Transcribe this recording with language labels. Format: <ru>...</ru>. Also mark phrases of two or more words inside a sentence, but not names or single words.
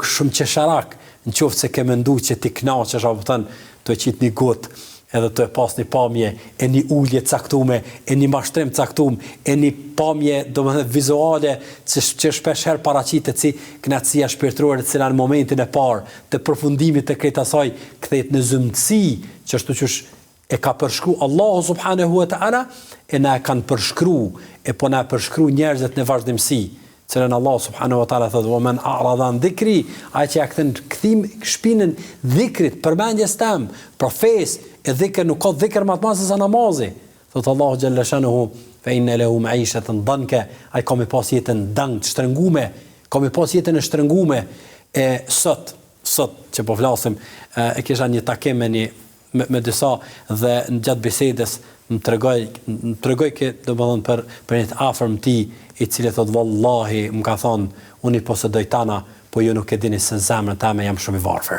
<sq>shumë qesharak, në qoftë se ke mendu që ti knaqesh, apo thënë të qit një gotë, edhe të pas një pamje, e një ullje caktume, e një mashtrim caktum, e një pamje domethënë vizuale që shpesh herë paraqitet si kënaqësia shpirtërore, e cila në momentin e parë të përfundimit të këtij asaj kthehet në zymtësi, që ashtu që e ka përshkru Allahu</sq> <ar>سبحانه وتعالى,</ar> <sq>e na e kanë përshkru, e po na përshkru njerëzit në vazhdimsi. Cilën Allah</sq> <ar>سبحانه وتعالى</ar> <sq>thotë:</sq> <ar>"ومن أعرض عن ذكري",</ar> <sq>ai që kthim shpinën dhikrit, përmendjes tam, profes, e dhikr nuk ka dhikr më të madh se namazi. Thotë Allahu</sq> <ar>جل شأنه: "فإن له معيشة ضنكا",</ar> <sq>ai ka më pas jetën dang, shtrëngume, ka më pas jetën e shtrëngume. E sot që po flasim, e kisha një takim me disa dhe në gjatë bisedës më tregoj që domethënë për një të afërm ti, i cili thot vallahi më ka thonë, unë i posedoj tana, po ju nuk e dini se zemrën time jam shumë i varfër.</sq>